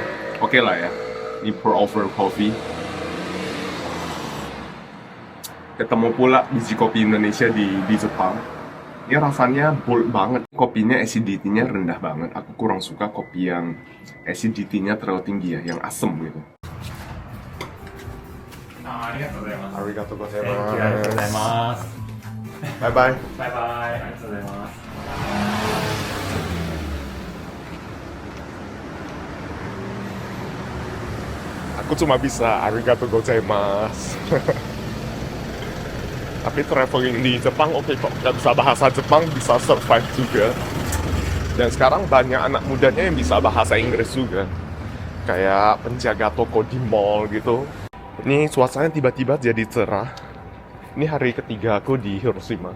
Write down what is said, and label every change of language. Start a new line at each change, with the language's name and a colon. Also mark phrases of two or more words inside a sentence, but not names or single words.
Indonesian: Oke lah ya, ini
English: pour over coffee.
Indonesian: Ketemu pula biji kopi Indonesia di Jepang. Ini rasanya bold banget, kopinya acidity-nya rendah banget. Aku kurang suka kopi yang acidity-nya terlalu tinggi ya, yang asem gitu.
Japanese: ありがとうございます。ありがとうございありがとうございまます。す。バイバイ。バイバイ。ありがとうございます。
Indonesian: Aku cuma bisa
Japanese: ありがとうございます.
Indonesian: Tapi traveling di Jepang oke kok, nggak bisa bahasa Jepang bisa survive juga. Dan sekarang banyak anak mudanya yang bisa bahasa Inggris juga. Kayak penjaga toko di mall gitu. Ini cuacanya tiba-tiba jadi cerah. Ini hari ketiga aku di Hiroshima.